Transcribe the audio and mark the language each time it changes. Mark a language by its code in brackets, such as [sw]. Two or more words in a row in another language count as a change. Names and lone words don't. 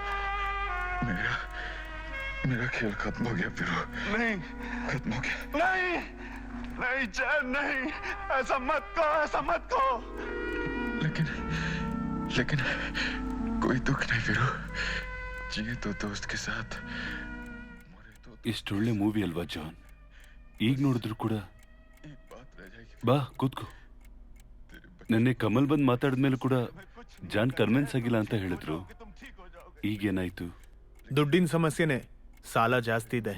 [hi] मेरा खेल खत्म हो गया वीरू। नहीं, खत्म हो गया। नहीं, नहीं जय, नहीं, ऐसा मत कहो, ऐसा मत कहो। लेकिन कोई दुख नहीं वीरू, जिए तो दोस्त के साथ, मरे तो। [kn] ಎಷ್ಟು ಒಳ್ಳೆ ಮೂವಿ ಅಲ್ವಾ ಜಾನ್? ಈಗ ನೋಡಿದ್ರು ಕೂಡ ಬಾ ಕೂತ್ಕೋ. ನೆನ್ನೆ ಕಮಲ್ ಬಂದ್ ಮಾತಾಡಿದ್ಮೇಲೆ ಕೂಡ ಜಾನ್ ಕನ್ವಿನ್ಸ್ ಆಗಿಲ್ಲ ಅಂತ ಹೇಳಿದ್ರು. ಈಗೇನಾಯ್ತು? ದುಡ್ಡಿನ ಸಮಸ್ಯೆನೆ, ಸಾಲ ಜಾಸ್ತಿ ಇದೆ.